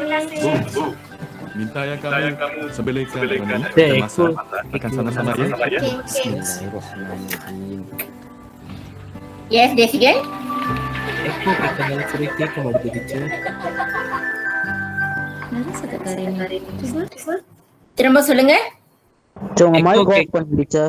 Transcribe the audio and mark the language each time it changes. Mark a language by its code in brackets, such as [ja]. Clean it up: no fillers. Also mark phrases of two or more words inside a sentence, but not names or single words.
[ms] Bu, minta yang kamu sebelahkan ni kita masak akan sama-sama ya. Okey. [ar] Bismillahirrahmanirrahim. [en] Yes, Desigan. [ms] Aku kenal cerita kepada teacher. Narasa tak Karin? Cuba. [ta] திரும்ப சொல்லுங்க. உங்க மைக் Echo ஆஃப் பண்ணு டீச்சர்.